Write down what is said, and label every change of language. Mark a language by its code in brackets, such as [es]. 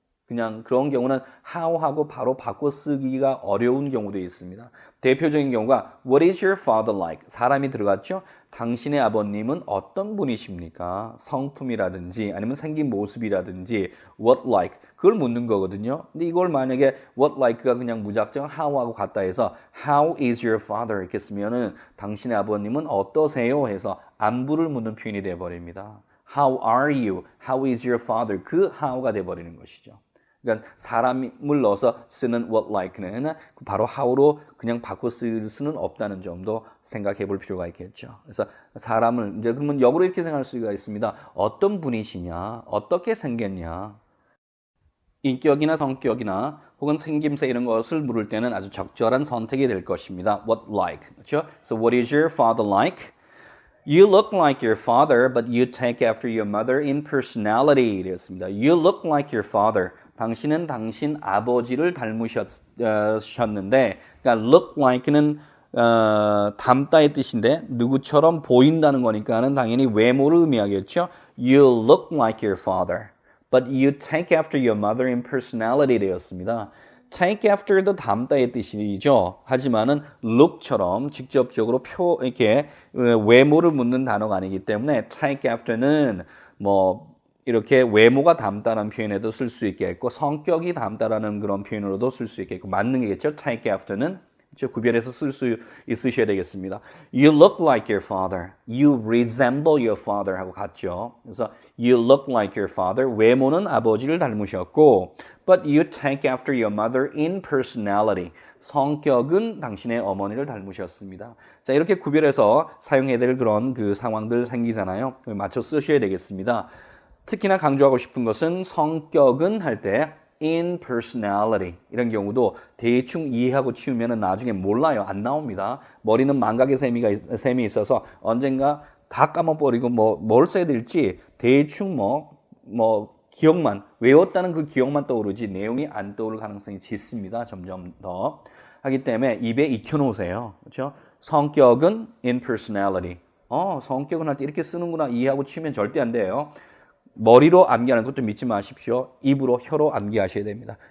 [ko] 그냥 그런 경우는 how하고 바로 바꿔 쓰기가 어려운 경우도 있습니다. 대표적인 경우가 [en] What is your father like? [ko] 사람이 들어갔죠? 당신의 아버님은 어떤 분이십니까? 성품이라든지 아니면 생긴 모습이라든지 What like? 그걸 묻는 거거든요. 근데 이걸 만약에 What like가 그냥 무작정 how하고 같다 해서 [en] How is your father? [ko] 이렇게 쓰면은 당신의 아버님은 어떠세요? 해서 안부를 묻는 표현이 되어버립니다. [en] How are you? How is your father? [ko] 그 how가 되어버리는 것이죠. 그러니까 사람을 넣어서 쓰는 what like는 바로 how로 그냥 바꿔 쓸 수는 없다는 점도 생각해 볼 필요가 있겠죠. 그래서 사람을 이제 그러면 역으로 이렇게 생각할 수가 있습니다. 어떤 분이시냐? 어떻게 생겼냐? 인격이나 성격이나 혹은 생김새 이런 것을 물을 때는 아주 적절한 선택이 될 것입니다. [en] What like? [ko] 그렇죠? [en] So what is your father like? You look like your father, but you take after your mother in personality. [ko] 되었습니다. [en] You look like your father. [ko] 당신은 당신 아버지를 닮으셨는데, 그러니까 look like는 닮다의 뜻인데 누구처럼 보인다는 거니까는 당연히 외모를 의미하겠죠. [en] You look like your father, but you take after your mother in personality [ko] 되었습니다. take after도 닮다의 뜻이죠. 하지만은 look처럼 직접적으로 이렇게 외모를 묻는 단어가 아니기 때문에 take after는 이렇게 외모가 닮다라는 표현에도 쓸 수 있겠고 성격이 닮다라는 그런 표현으로도 쓸 수 있겠고 맞는 게겠죠. take after는 구별해서 쓸 수 있으셔야 되겠습니다. [en] You look like your father. You resemble your father [ko] 하고 같죠. [en] 그래서 you look like your father. [ko] 외모는 아버지를 닮으셨고 [en] but you take after your mother in personality. [ko] 성격은 당신의 어머니를 닮으셨습니다. 자, 이렇게 구별해서 사용해야 될 그런 그 상황들 생기잖아요. 맞춰 쓰셔야 되겠습니다. 특히나 강조하고 싶은 것은 성격은 할 때 [en] in personality [ko] 이런 경우도 대충 이해하고 치우면 나중에 몰라요. 안 나옵니다. 머리는 망각의 셈이 있어서 언젠가 다 까먹어버리고 뭘 써야 될지 대충 기억만 외웠다는 그 기억만 떠오르지 내용이 안 떠오를 가능성이 짙습니다. 점점 더 하기 때문에 입에 익혀놓으세요. 그렇죠? 성격은 [en] in personality. [ko] 성격은 할 때 이렇게 쓰는구나 이해하고 치우면 절대 안 돼요. 머리로 암기하는 것도 믿지 마십시오. 입으로, 혀로 암기하셔야 됩니다.